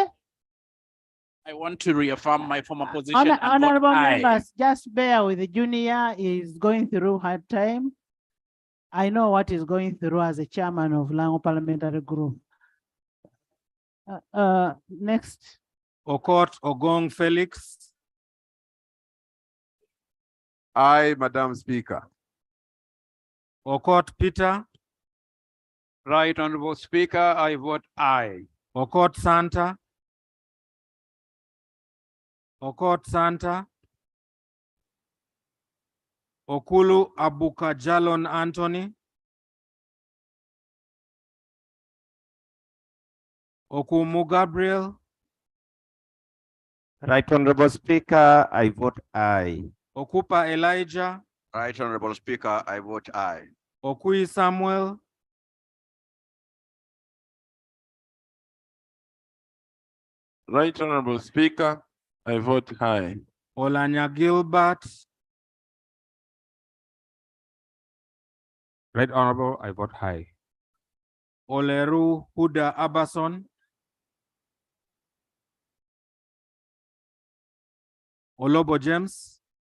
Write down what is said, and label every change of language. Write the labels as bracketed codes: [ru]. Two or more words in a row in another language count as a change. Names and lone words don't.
[en] I want to reaffirm my former position. And vote Honorable aye. members, just bear with the Junior. Is going through hard time. I know what he's going through as a chairman of Lango Parliamentary Group. Next. Okot Ogong Felix. Aye, Madam Speaker. Okot Peter. Right Honorable Speaker, I vote aye. Okot Santa. Okot Santa. Okulu Abukajalon Anthony. Okumu Gabriel. Right Honorable Speaker, I vote aye. Okupa Elijah. Right Honorable Speaker, I vote aye. Okui Samuel. Right Honorable Speaker, I vote aye. Olanya Gilbert. Right Honorable, I vote aye. Oleru Huda Abason. Olobo James.